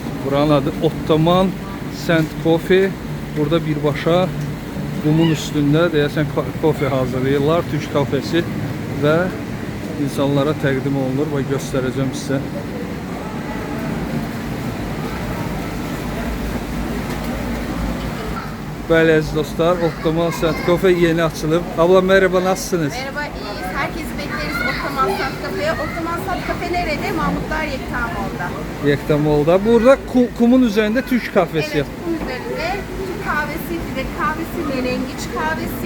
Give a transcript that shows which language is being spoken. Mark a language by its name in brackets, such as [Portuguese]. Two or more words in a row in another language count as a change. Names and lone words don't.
[Azerbaijani] Buranın adı Ottoman Sent Coffee. Burada birbaşa qumun üstündə deyəsən kofe hazırlayırlar. Türk kafesi və insanlara təqdim olunur və göstərəcəm sizə. Bəli əziz dostlar, Ottoman Sent Coffee yeni açılıb. [Turkish] Abla merhaba, nasılsınız? Merhaba, iyiyiz. Herkesi bekleriz Ottoman Sent Cafe'ye. Ottoman Sent Cafe nerede? Mahmudlar Yekta Mall'da. Yekta Mall'da. Burada kumun üzerinde Türk kahvesi. Evet, kum üzerinde Türk kahvesi, filtre kahvesi, menengiç kahvesi,